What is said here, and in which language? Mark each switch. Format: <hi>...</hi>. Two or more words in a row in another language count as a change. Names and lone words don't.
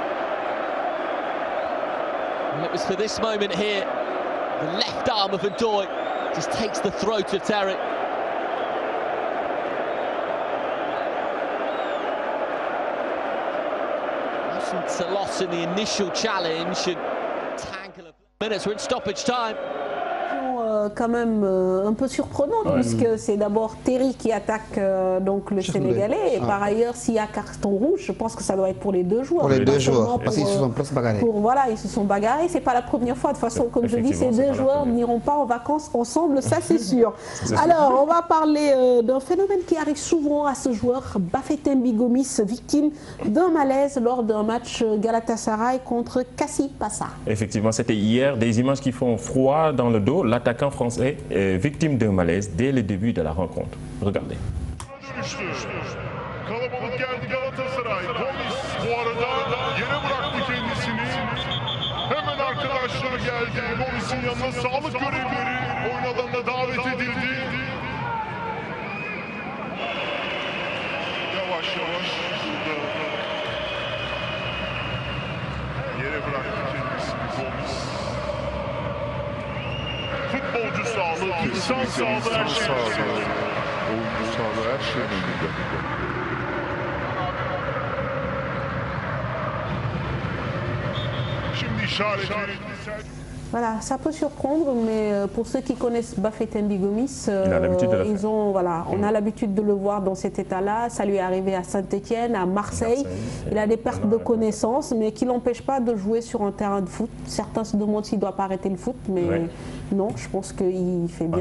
<en>And it was for this moment here, the left arm of Ndoye just takes the throat of Terry. Wasn't a loss in the initial challenge. And minutes, we're in stoppage time.</en> <fr>Quand même un peu surprenante, puisque c'est d'abord Terry qui attaque donc le Sénégalais, et par ailleurs s'il y a carton rouge, je pense que ça doit être pour les deux joueurs. Pour les deux joueurs, parce qu'ils se sont presque bagarrés. Voilà, ils se sont bagarrés, c'est pas la première fois, de toute façon comme je dis, ces deux joueurs n'iront pas en vacances ensemble, ça c'est sûr. Alors on va parler d'un phénomène qui arrive souvent à ce joueur, Bafétimbi Gomis, victime d'un malaise lors d'un match Galatasaray contre Kassi Passa. Effectivement, c'était hier, des images qui font froid dans le dos. L'attaquant français est victime d'un malaise dès le début de la rencontre. Regardez.</fr> <tr>Kalabalık geldi Galatasaray. Gomis bu arada yere bıraktı kendisini. Hemen arkadaşlar geldi. Gomis'in yanına sağlık görevlileri oyun alanına davet edildi. Yavaş yavaş burada yere bıraktı kendisini Gomis. Futbolcu sağlığı, insan sağlığı her şey. Oyuncu sağlığı her şey önünde. Şimdi işaret verildi.</tr> <fr>Voilà, ça peut surprendre, mais pour ceux qui connaissent Bafétimbi Gomis, on a l'habitude de le voir dans cet état-là. Ça lui est arrivé à Saint-Etienne, à Marseille. Il a des pertes de connaissances, mais qui ne l'empêchent pas de jouer sur un terrain de foot. Certains se demandent s'il ne doit pas arrêter le foot, mais non, je pense qu'il fait bien.</fr>